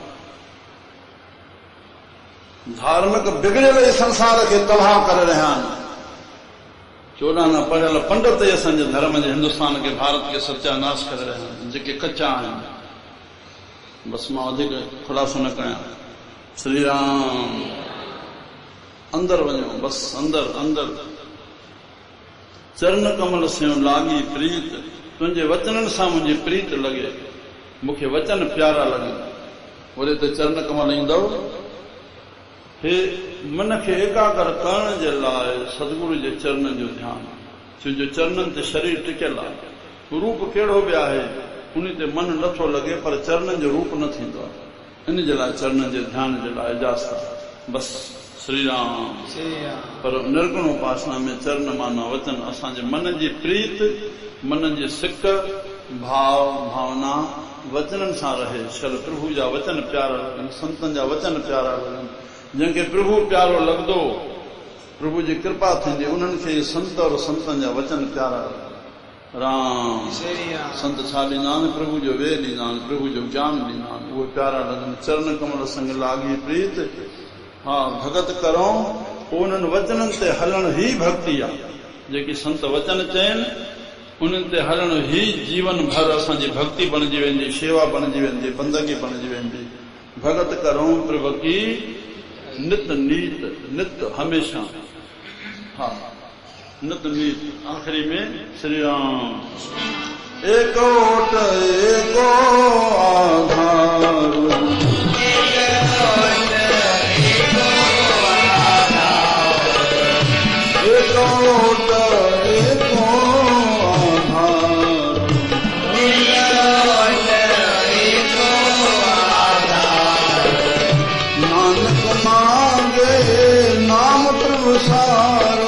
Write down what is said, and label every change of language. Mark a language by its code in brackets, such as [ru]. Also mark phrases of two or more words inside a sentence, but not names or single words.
[sd] धार्मिक बिगड़ियल संसार खे तबाह करे रहिया आहिनि 14 पढ़ियल पंडित ई असांजे धर्म जे हिंदुस्तान खे भारत खे सत्यानाश करे रहिया आहिनि जेके कचा आहिनि बसि मां वधीक खुलासो न कयां श्री राम अंदरि वञो बसि अंदरि अंदरि [pa] चरण कमल से लागी प्रीत [sd] तुंहिंजे वचननि सां मुंहिंजी प्रीत लॻे मूंखे वचन प्यारा लॻनि वरी त चरण कमल ईंदव हे मन खे एकाग्र करण जे लाइ सतगुरु जे चरणनि जो ध्यानु छो चरणनि ते शरीर टिकियल आहे रूप कहिड़ो बि आहे उन ते मन नथो लॻे पर चरणनि जो रूप न थींदो आहे इन जे लाइ चरणनि जे ध्यान जे लाइ इजाज़त आहे बसि श्री राम पर निर्गुण उपासना में चरण माना वचन असांजे मन जी प्रीत मन जी सिक भाव भावना वचननि सां रहे शल प्रभु जा वचन प्यारा लॻनि संतनि जा वचन प्यारा लॻनि जंहिंखे प्रभु प्यारो लॻंदो प्रभु जी कृपा थींदी उन्हनि खे संत और संतनि जा वचन प्यारा राम संत छा ॾींदा आहिनि प्रभु जो वेद ॾींदा आहिनि प्रभु जो ज्ञान ॾींदा आहिनि उहे प्यारा लॻनि [pa] चरण कमल संग लागी प्रीत [sd] हा भगत करो उन्हनि वचननि ते हलण ई भक्ति आहे। जेकी संत वचन चयनि उन्हनि ते हलण ई जीवन भर असांजी भक्ति बणिजी वेंदी, शेवा बणिजी वेंदी, बंदगी बणिजी वेंदी। [pa] भगत करूं प्रभु की नित नीत, नित हमेशा। [sd] हा, नित नीत। आखिरी में श्री राम [pa] एको ओट एको आधार, एको ओट एको आधार, नानक मांगे नाम प्रभु सारो,